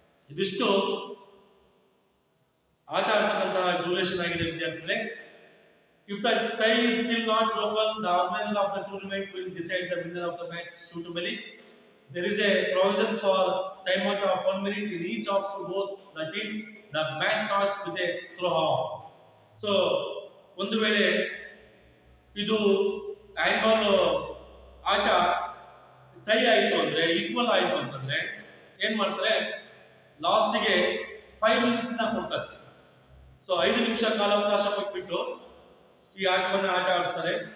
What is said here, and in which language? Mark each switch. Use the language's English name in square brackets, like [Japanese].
[Kannada] ಇದಿಷ್ಟು ಆಟ ಆಡ್ತಕ್ಕಂಥ ಡ್ಯೂರೇಷನ್ ಆಗಿದೆ ವಿದ್ಯಾರ್ಥಿಗಳೇ. [English] If the tie is still not broken, the organizer of the tournament will decide the winner of the match suitably. There is a provision for timeout of 1 minute in each of both the teams. The match starts with a throw off. [Kannada] So ಒಂದು ವೇಳೆ ಇದು handball ಆಟ tie ಆಯಿತು ಅಂದ್ರೆ, equal ಆಯಿತು ಅಂತಂದ್ರೆ ಏನ್ ಮಾಡ್ತಾರೆ, ಲಾಸ್ಟ್ಗೆ 5 ಮಿನಿಟ್ಸ್ ಕೊಡ್ತಾರೆ. ಸೊ 5 ನಿಮಿಷ ಕಾಲಾವಕಾಶ ಕೊಟ್ಬಿಟ್ಟು ಈ ಆಟವನ್ನು ಆಟ ಆಡಿಸ್ತಾರೆ.